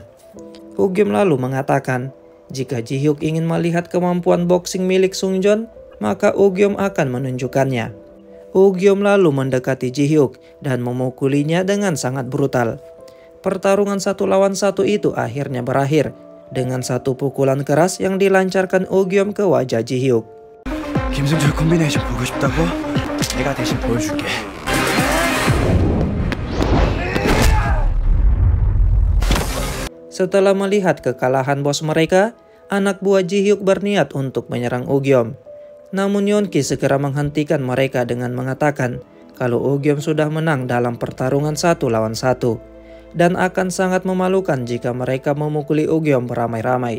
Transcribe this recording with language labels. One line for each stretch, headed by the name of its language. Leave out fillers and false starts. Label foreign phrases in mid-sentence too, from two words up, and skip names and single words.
Indonesian: Ugyom lalu mengatakan, jika Ji-hyuk ingin melihat kemampuan boxing milik Sungjon, maka Ugyom akan menunjukkannya. Ugyom lalu mendekati Ji-hyuk dan memukulinya dengan sangat brutal. Pertarungan 1 lawan 1 itu akhirnya berakhir dengan satu pukulan keras yang dilancarkan Ugyom ke wajah Ji-hyuk.
Korean: 김승철 콤비네이션 보고 싶다고? 내가 대신 보여줄게.
Indonesian: Setelah melihat kekalahan bos mereka, anak buah Ji-hyuk berniat untuk menyerang Ugyom. Namun Yeonki segera menghentikan mereka dengan mengatakan kalau Ugyom sudah menang dalam pertarungan 1 lawan 1 dan akan sangat memalukan jika mereka memukuli Ugyom beramai-ramai.